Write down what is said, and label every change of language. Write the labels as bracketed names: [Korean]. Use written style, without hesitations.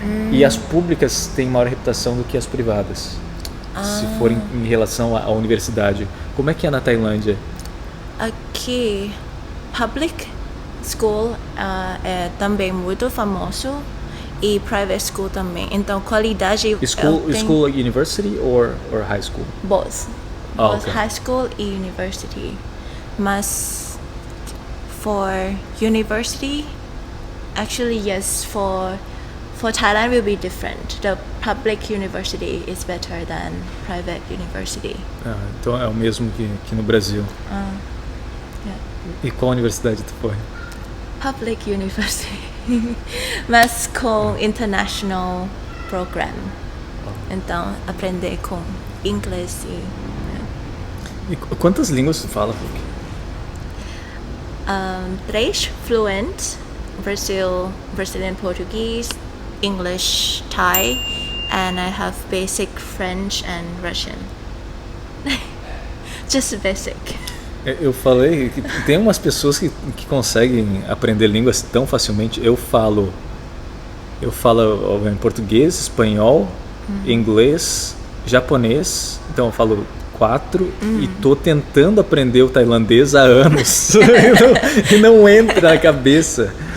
[Portuguese] E as públicas têm maior reputação do que as privadas, se for em relação à universidade. Como é que é na Tailândia? Aqui, [English] public school [Portuguese] é também muito famoso e [English] private school [Portuguese] também. Então, qualidade... [English] School university or high school? Both. Both Okay. high school e university. Mas for university, actually yes, for Thailand will be different. The public university is better than private university. [Portuguese] Então é o mesmo que no Brasil. [English] Yeah. [Portuguese] E qual universidade tu foi? [English] Public university. [Portuguese] Mas com [English] international program. [Portuguese] Então, aprender com inglês E quantas línguas tu fala? [English] Três fluent, Brazilian Portuguese, English, Thai, and I have basic French and Russian. Just basic. [Portuguese] Eu falei que tem umas pessoas que conseguem aprender línguas tão facilmente. Eu falo em português, espanhol, inglês, japonês. Então eu falo 4 e tô tentando aprender o tailandês há anos e não entra na cabeça.